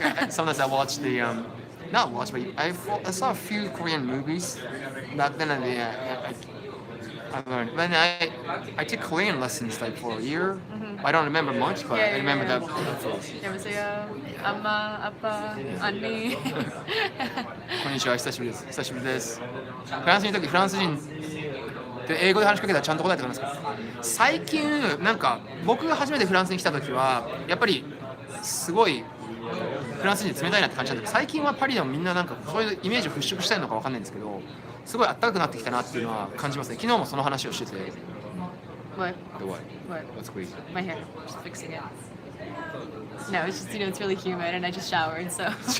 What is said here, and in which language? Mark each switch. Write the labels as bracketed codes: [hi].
[en] Like sometimes I watch the not watch, but I saw a few Korean movies back then. I learned. Then I took Korean lessons like for a year. Mm-hmm. I don't remember much, but I remember that. [ko] Yabaseo, Amma, Appa, Anni. [ja] こんにちは、久しぶりです。久しぶりです。フランスにいた時フランス人で英語で話しかけたらちゃんと答えてくれますか？最近なんか僕が初めてフランスに来た時はやっぱりすごいフランス人冷たいなって感じなんだけど、最近はパリでもみんななんかそういうイメージを払拭したいのかわかんないんですけど、すごい暖かくなってきたなっていうのは感じますね。昨日もその話をしてて。 [en] What? The what? What? What's crazy? My hair. Just fixing it. No, it's just, it's really humid and I just showered, so.